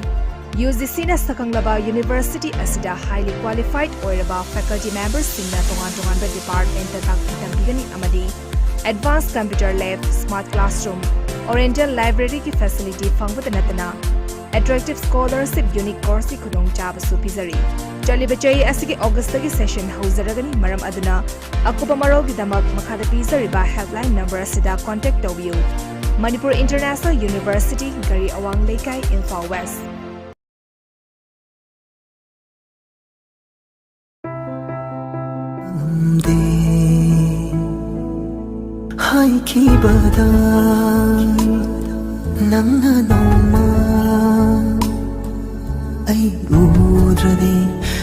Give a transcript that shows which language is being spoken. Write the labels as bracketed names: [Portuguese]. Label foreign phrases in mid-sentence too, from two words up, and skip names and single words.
[Manipuri] UGC na sakanglaba university asida [English] highly qualified [Manipuri] oiraba [English] faculty members [Manipuri] singna tongan department ta takpigani amadi [English] advanced computer lab, smart classroom, oriental library [Manipuri] ki facility phangbuta natana [English] attractive scholarship unique course [Manipuri] ki khudong chaba su pizari. Chalibachai asigi August tagi session hauzaragani maram aduna akupa marol gidamak makhada pizariba [English] helpline number [Manipuri] asida contact tawbiu. Manipur International University Kari Awang Lekai Imphal West. Hai ki badai nang na noma ai udrade